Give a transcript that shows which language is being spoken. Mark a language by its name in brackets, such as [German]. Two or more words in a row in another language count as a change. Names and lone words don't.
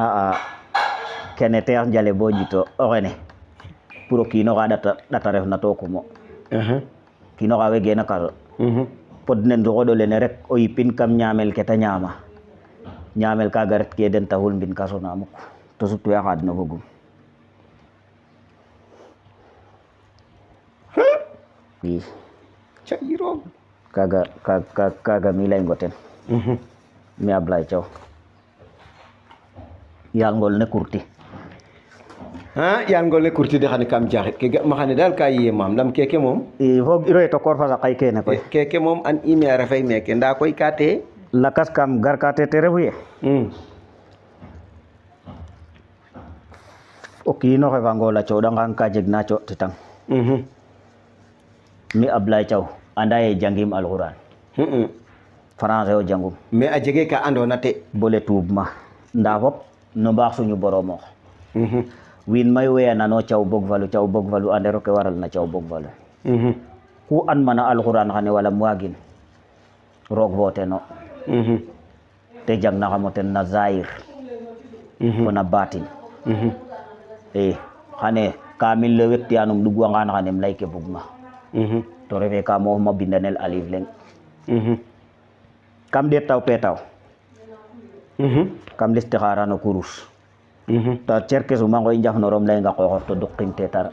[Serer] a kene teex njale bo ƴito o xene pour o kiinoxa ɗata refna tokumo kiinoxa wegena kaso pod nen suxoɗole ne rek o yipin kam ñamel ke ta ñama ñamel kaga ret ke den taxul mbin kaso na muk to sutwe a xaad no fogum i cayiro kaga mi ley ngo ten mi Ablaye Thiaw yaal ngol ne kurti yaal ngol ne kurti de xane kam jaxit ke ga'ma xane daal ka yiye maam lam keke moom i foog iro ye tokoor fa saqay kene koy keke moom an ime a refay meke nda koy ka te lakas kam gar ka te refu ye o kiino xe fa ngool a coɗangang ka jeg na coɗtitang mi Ablaye Thiaw anda ye jangim alxuraan français o jangum mais a jege ka andoona te bole tuub ma nda fop no mbaax suñu boroomox wiin mayu we a nano Thiaw bog falu andero ke waral na Thiaw bog falu ku an mana alxuraan xane wala m waagin roog fo teno te jang na xamo ten na zahir fo na batin i xane kamil le wektiyanum ɗug wangan xanem ley ke bugma to refe ka moof ma bindanel alif leng kam ɗeet taw petaw kam listixara no kurus ta cerke suma ngoy njafnorom leynga qoxof to duqim te tara